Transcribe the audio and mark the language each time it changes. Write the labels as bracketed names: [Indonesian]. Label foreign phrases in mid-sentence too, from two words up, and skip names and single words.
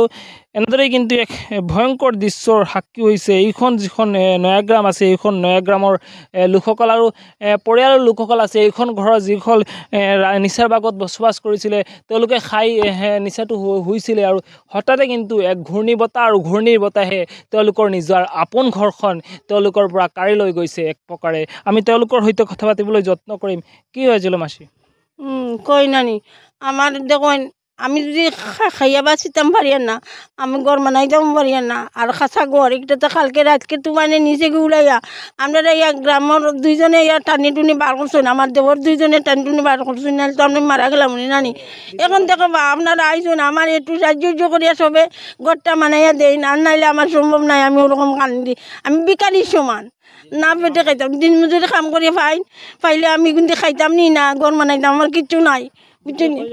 [Assamese] এনেদৰেই কিন্তু এক ভয়ংকৰ দৃশ্যৰ সাক্ষী হৈছে এইখন যিখন নয়াগ্ৰাম আছে এইখন নয়াগ্ৰামৰ লোকসকল আৰু পৰিয়ালৰ লোকসকল আছে এইখন ঘৰৰ যিসকল নিচাৰ বাগত বসবাস কৰিছিলে তেওঁলোকে খাই নিচাটো হৈছিলে আৰু হঠাতে কিন্তু এক ঘূৰ্ণী বতাহ আৰু ঘূৰ্ণীৰ বতাহে তেওঁলোকৰ নিজৰ আপোন ঘৰখন তেওঁলোকৰ পৰা কাঢ়ি লৈ গৈছে এক প্ৰকাৰে আমি তেওঁলোকৰ সৈতে কথা পাতিবলৈ যত্ন কৰিম [Bangla] কি হয়েছিল মাসি কই নানি আমার দেখুন আমি যদি খাইয়া বা চিতাম পারি না আমি ঘর বানাই যাবো পারি না আর খাঁচা ঘর একটাতে কালকে রাতকে তো মানে নিচে গিয়ে উড়াইয়া আমরা ইয়া গ্রামের 2জনে ইয়া টানি টুনি বার করছেন আমার দেবর 2জনে টানি টুনি বার করছেন না তো আমি মারা গেলাম নানি এখন দেখো বা আপনারা আইসুন আমার একটু সাহায্য করিয়া সবে ঘরটা বানাইয়া দেয় না আর নাইলে আমার সম্ভব নাই আমি ওরকম কান্দি আমি বিকারির সমান না পেটে খাইতাম দিন মজুরি কাম করে পাইলে আমি কিন্তু খাইতাম নি না ঘর বানাইতাম আমার কিচ্ছু নাই বুঝছেন